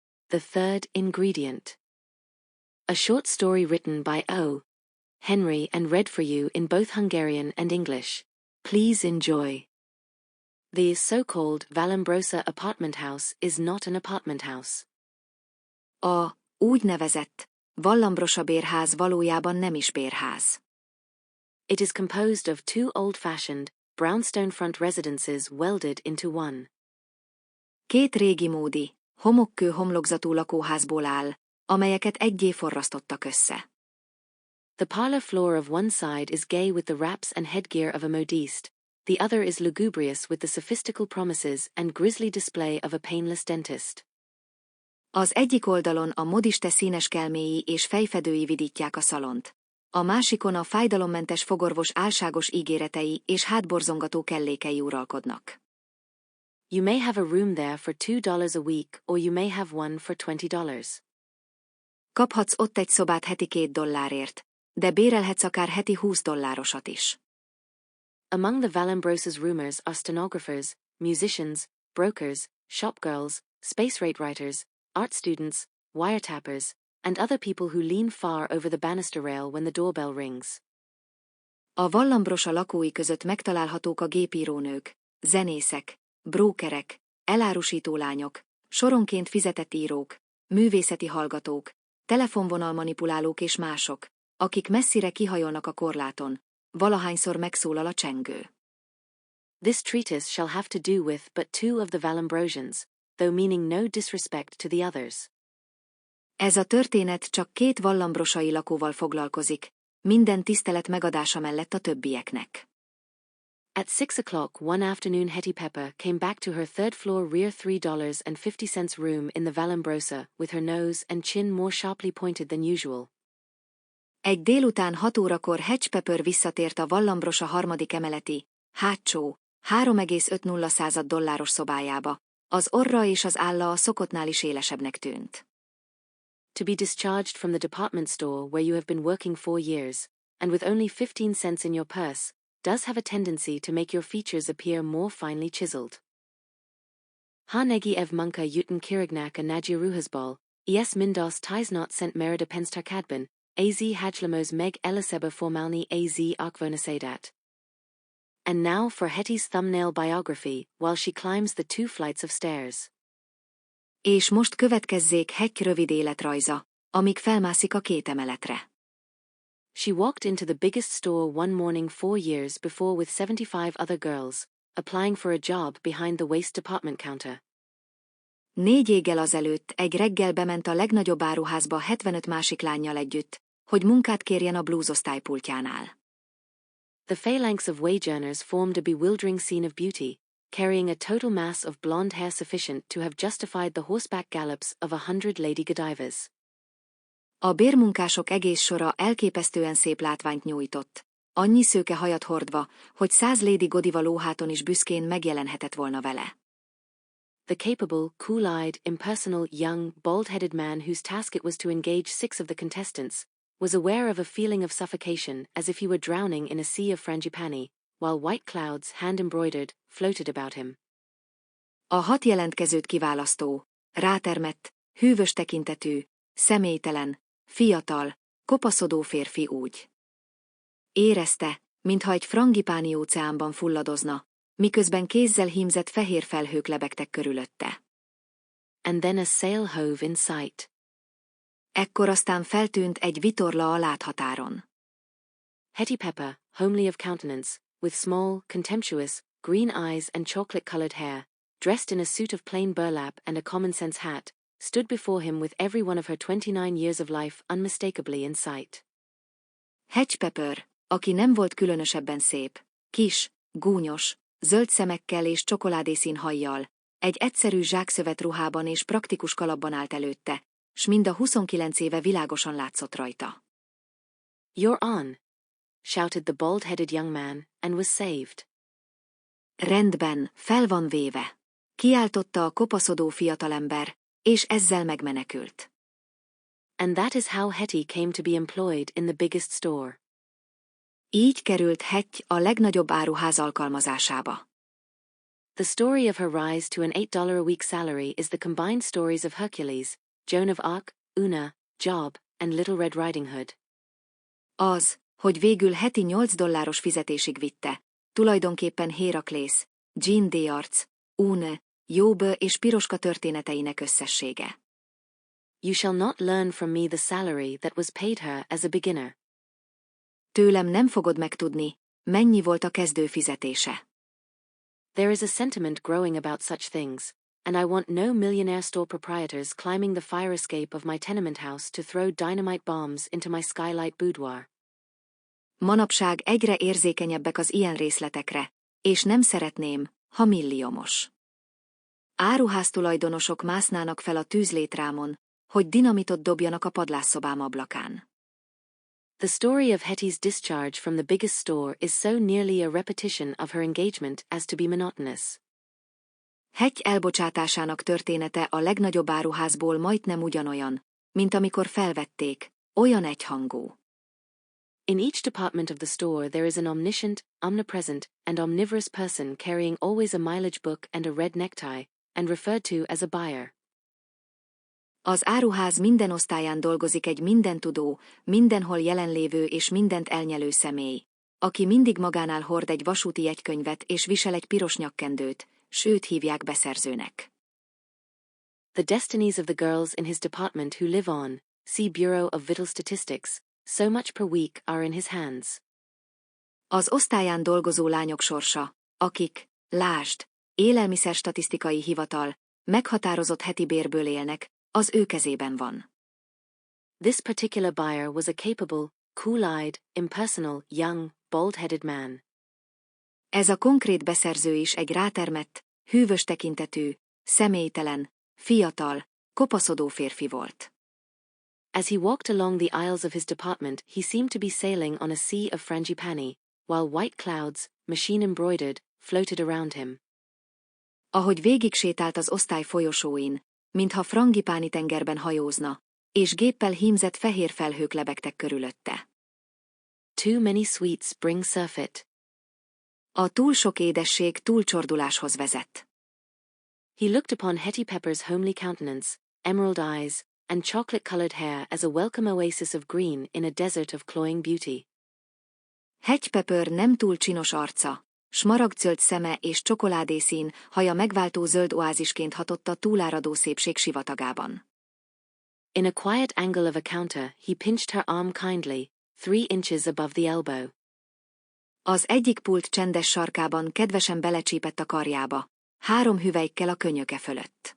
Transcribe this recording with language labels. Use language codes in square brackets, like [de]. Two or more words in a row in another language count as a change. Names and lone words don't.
[en] The Third Ingredient. A short story written by O. Henry and read for you in both Hungarian and English. Please enjoy. The so-called Vallombrosa apartment house is not an apartment house. [hu] A úgynevezett Vallombrosa bérház valójában nem is bérház. [en] It is composed of two old-fashioned, brownstone front residences welded into one. [hu] Két régi módi, homokkő homlokzatú lakóházból áll, amelyeket eggyé forrasztottak össze. [en] The parlor floor of one side is gay with the wraps and headgear of a modiste, the other is lugubrious with the sophistical promises and grisly display of a painless dentist. [hu] Az egyik oldalon a modiste színes kelméi és fejfedői vidítják a szalont. A másikon a fájdalommentes fogorvos álságos ígéretei és hátborzongató kellékei uralkodnak. [en] You may have a room there for $2 a week, or you may have one for $20. [hu] Kaphatsz ott egy szobát heti $2, de bérelhetsz akár heti $20 is. [en] Among the Vallombrosa's roomers are stenographers, musicians, brokers, shopgirls, space rate writers, art students, wiretappers, and other people who lean far over the banister rail when the doorbell rings. [hu] A Vallombrosa lakói között megtalálhatók a gépírónők, zenészek, brókerek, elárusító lányok, soronként fizetett írók, művészeti hallgatók, telefonvonalmanipulálók és mások, akik messzire kihajolnak a korláton, valahányszor megszólal a csengő. [en] This treatise shall have to do with but two of the Vallombrosians, though meaning no disrespect to the others. [hu] Ez a történet csak két vallombrosai lakóval foglalkozik, minden tisztelet megadása mellett a többieknek. [en] At 6 o'clock one afternoon Hetty Pepper came back to her third-floor rear $3.50 room in the Vallombrosa, with her nose and chin more sharply pointed than usual. [hu] Egy délután 6 órakor Hetty Pepper visszatért a Vallombrosa harmadik emeleti, hátsó, $3,50 szobájába, az orra és az álla a szokottnál is élesebbnek tűnt. [en] To be discharged from the department store where you have been working 4 years, and with only 15 cents in your purse, does have a tendency to make your features appear more finely chiseled. Ha negi ev munka yuten kirignak a nagyiruhasból, es mindos tisnot szent merida penstarkadban, az hajlamos meg eliseba formalni az akvonasadat. And now for Hetty's thumbnail biography, while she climbs the 2 flights of stairs. [hu] És most következzék Hetty rövid életrajza, amíg felmászik a 2 emeletre. [en] She walked into the biggest store one morning 4 years before with 75 other girls, applying for a job behind the waste department counter. [hu] 4 éggel azelőtt egy reggel bement a legnagyobb áruházba 75 másik lánnyal együtt, hogy munkát kérjen a blúzosztálypultjánál. [en] The phalanx of wage earners formed a bewildering scene of beauty, carrying a total mass of blonde hair sufficient to have justified the horseback gallops of 100 Lady Godivas. [hu] A bérmunkások egész sora elképesztően szép látványt nyújtott, annyi szőke hajat hordva, hogy 100 Lady Godiva lóháton is büszkén megjelenhetett volna vele. [en] The capable, cool-eyed, impersonal, young, bald-headed man whose task it was to engage 6 of the contestants, was aware of a feeling of suffocation as if he were drowning in a sea of frangipani, while white clouds, hand-embroidered, floated about him. [hu] A 6 jelentkezőt kiválasztó, rátermett, hűvös tekintetű, személytelen, fiatal, kopaszodó férfi úgy érezte, mintha egy frangipáni óceánban fulladozna, miközben kézzel hímzett fehér felhők lebegtek körülötte. [en] And then a sail hove in sight. [hu] Ekkor aztán feltűnt egy vitorla a láthatáron. [en] Hetty Pepper, homely of countenance, with small, contemptuous, green eyes and chocolate-colored hair, dressed in a suit of plain burlap and a common-sense hat, stood before him with every one of her 29 years of life unmistakably in sight. [hu] Hetty Pepper, aki nem volt különösebben szép, kis, gúnyos, zöld szemekkel és csokoládészín hajjal, egy egyszerű zsákszövet ruhában és praktikus kalapban állt előtte, s mind a 29 éve világosan látszott rajta. [en] You're on, shouted the bald-headed young man, and was saved. [hu] Rendben, fel van véve, kiáltotta a kopaszodó fiatalember, és ezzel megmenekült. [en] And that is how Hetty came to be employed in the biggest store. [hu] Így került Hetty a legnagyobb áruház alkalmazásába. [en] The story of her rise to an $8 a week salary is the combined stories of Hercules, Joan of Arc, Una, Job, and Little Red Riding Hood. [hu] Az, hogy végül heti $8 fizetésig vitte, tulajdonképpen Héraklész, Jean d'Arc, Une, Job és Piroska történeteinek összessége. [en] You shall not learn from me the salary that was paid her as a beginner. [hu] Tőlem nem fogod megtudni, mennyi volt a kezdő fizetése. [en] There is a sentiment growing about such things, and I want no millionaire store proprietors climbing the fire escape of my tenement house to throw dynamite bombs into my skylight boudoir. [hu] Manapság egyre érzékenyebbek az ilyen részletekre, és nem szeretném, ha milliómos. Áruháztulajdonosok másznának fel a tűzlétrámon, hogy dinamitot dobjanak a padlásszobám ablakán. [en] The story of Hetty's discharge from the biggest store is so nearly a repetition of her engagement as to be monotonous. [hu] Hetty elbocsátásának története a legnagyobb áruházból majdnem ugyanolyan, mint amikor felvették, olyan egyhangú. [en] In each department of the store there is an omniscient, omnipresent, and omnivorous person carrying always a mileage book and a red necktie, and referred to as a buyer. [hu] Az áruház minden osztályán dolgozik egy mindentudó, mindenhol jelenlévő és mindent elnyelő személy, aki mindig magánál hord egy vasúti jegykönyvet és visel egy piros nyakkendőt, sőt hívják beszerzőnek. [en] The destinies of the girls in his department who live on, see Bureau of Vital Statistics, so much per week are in his hands. [hu] Az osztályán dolgozó lányok sorsa, akik, lásd, élelmiszerstatisztikai hivatal, meghatározott heti bérből élnek, az ő kezében van. [en] This particular buyer was a capable, cool-eyed, impersonal, young, bald-headed man. [hu] Ez a konkrét beszerző is egy rátermett, hűvös tekintetű, személytelen, fiatal, kopaszodó férfi volt. [en] As he walked along the aisles of his department, he seemed to be sailing on a sea of frangipani, while white clouds, machine-embroidered, floated around him. [hu] Ahogy végig sétált az osztály folyosóin, mintha frangipáni tengerben hajózna, és géppel hímzett fehér felhők lebegtek körülötte. [en] Too many sweets bring surfeit. [hu] A túl sok édesség túlcsorduláshoz vezet. [en] He looked upon Hetty Pepper's homely countenance, emerald eyes, and chocolate-colored hair as a welcome oasis of green in a desert of cloying beauty. [hu] Hetty Pepper nem túl csinos arca, smaragdzöld szeme és csokoládészín haja megváltó zöld oázisként hatott a túláradó szépség sivatagában. [en] In a quiet angle of a counter, he pinched her arm kindly, 3 inches above the elbow. [hu] Az egyik pult csendes sarkában kedvesen belecsípett a karjába, 3 hüvelykkel a könyöke fölött.